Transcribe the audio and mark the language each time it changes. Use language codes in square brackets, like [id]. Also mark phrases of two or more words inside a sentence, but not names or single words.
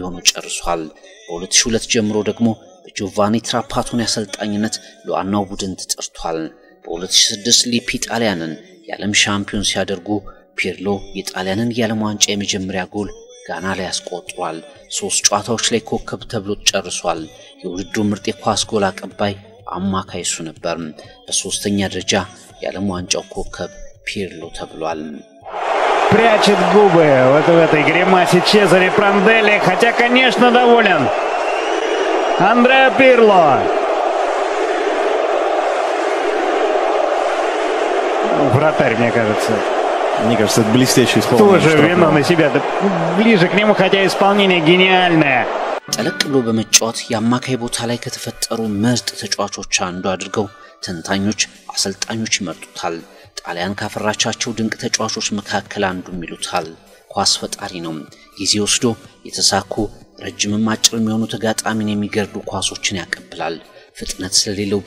[am] ሆኖ ጨርሷል። በ2002 ጀምሮ ደግሞ በጆቫኒ ትራፓቶኒ አሰልጣኝነት ለዋናው ቡድን ተጠርቷል። በ2006 ሊፒ ጣሊያንን የዓለም ሻምፒዮን ሲያደርጉ ፒርሎ የጣሊያንን የዓለም ዋንጫ የመጀመሪያ ጎል ጋና ላይ አስቆጥሯል። 3 ጨዋታዎች ላይ ኮከብ ተብሎ ጨርሷል። የውድድሩ ምርጥ የኳስ ጎል አቀባይ አማካይ እሱ ነበር። በሶስተኛ ደረጃ የዓለም ዋንጫው ኮከብ ፒርሎ ተብሏል። [ru] Прячет губы вот в этой гримасе Чезаре Пранделли, хотя, конечно, доволен. Андреа Пирло. Вратарь, мне кажется. Мне кажется, это блестящий исполнение. Тоже вино на себя. Да ближе к нему, хотя исполнение гениальное. [am] ጠለቅ ብሎ በመጫወት የአማካይ ቦታ ላይ ከተፈጠሩ ምርጥ ተጫዋቾች አንዱ አድርገው ተንታኞች አሰልጣኞች ይመርጡታል። ጣሊያን ካፈራቻቸው ድንቅ ተጫዋቾች መካከል አንዱ ይሉታል። ኳስ ፈጣሪ ነው። ጊዜ ወስዶ የተሳኩ ረጅምም አጭርም የሆኑ ተጋጣሚን የሚገርዱ ኳሶችን ያቀብላል። ፍጥነት ስለሌለው